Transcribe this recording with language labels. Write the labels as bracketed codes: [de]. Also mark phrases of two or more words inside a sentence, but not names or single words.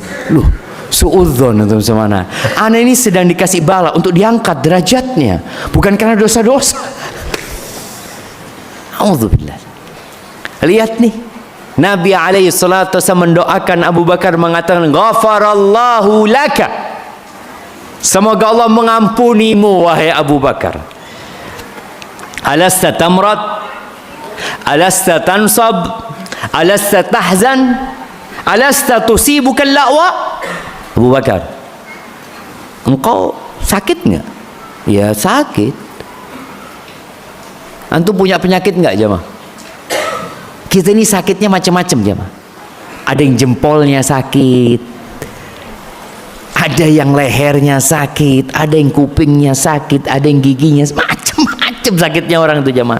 [id] Loh, suudzon antum sama anak. Anak ini sedang dikasih bala untuk diangkat derajatnya, bukan karena dosa-dosa. [ar] أعوذ بالله. [id] Lihat nih, Nabi [ar] عليه الصلاة والسلام [id] mendoakan Abu Bakar, mengatakan [ar] غفر الله لك. [id] Semoga Allah mengampunimu wahai Abu Bakar. [ar] ألست تمرض، ألست تنصب، ألست تحزن، ألست تصيبك اللأواء. [id] Abu Bakar, engkau sakit nggak? Ya sakit. Antum punya penyakit nggak jemaah? Kita ini sakitnya macam-macam jemaah. Ada yang jempolnya sakit, ada yang lehernya sakit, ada yang kupingnya sakit, ada yang giginya, macam-macam sakitnya orang itu jemaah.